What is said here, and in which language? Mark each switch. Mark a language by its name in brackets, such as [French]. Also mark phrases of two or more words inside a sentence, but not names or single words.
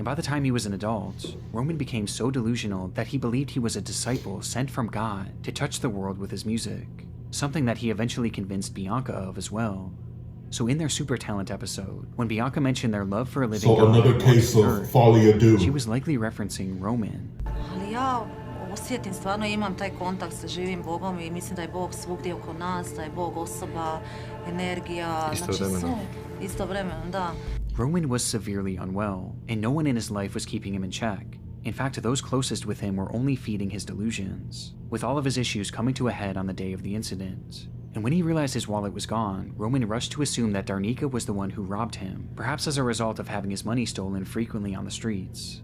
[English] And by the time he was an adult, Roman became so delusional that he believed he was a disciple sent from God to touch the world with his music, something that he eventually convinced Bianca of as well. So in their Super Talent episode, when Bianca mentioned their love for a living God, another case of folly ado. She was likely referencing Roman. [Croatian] Ali ja osjetim, stvarno imam taj kontakt sa živim Bogom i mislim da je Bog svugdje oko nas, da je Bog osoba, energija, istovremeno, da. [English] Roman was severely unwell, and no one in his life was keeping him in check. In fact, those closest with him were only feeding his delusions, with all of his issues coming to a head on the day of the incident. And when he realized his wallet was gone, Roman rushed to assume that Darnika was the one who robbed him, perhaps as a result of having his money stolen frequently on the streets.